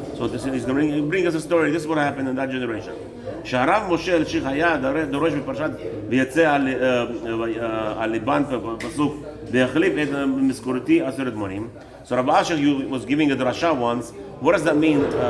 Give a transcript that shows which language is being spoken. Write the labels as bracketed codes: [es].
[en] So this is going to bring us a story. This is what happened in that generation. [he] שהרב משה אלשיך היה דורש בפרשת ויצא על ליבן פסוק והחליף את משכורתי 10 מונים. [en] So Rabbi Asher was giving a drasha once. What does that mean?